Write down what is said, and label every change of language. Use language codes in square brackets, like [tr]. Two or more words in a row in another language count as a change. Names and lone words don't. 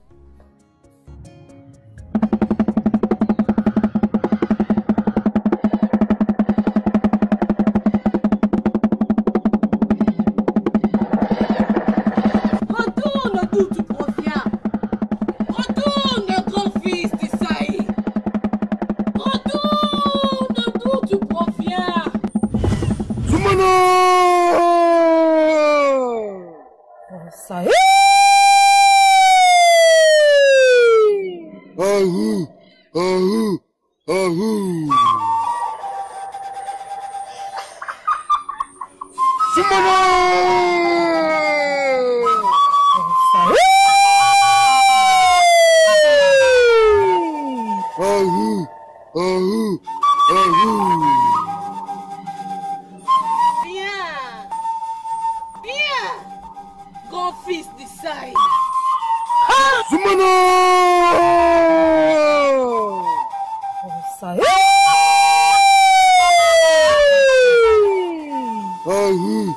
[fr] Retourne d'où tu proviens. Retourne, grand-fils d'Isaïe. Retourne d'où tu proviens. Zoumana! Ça y est. Ahou! Ahou! Ahou! Zoumana! Ahou! Ahou! Ahou! Viens. Viens. Grand-fils d'Isaïe. Zoumana! Ça y est. Ahou!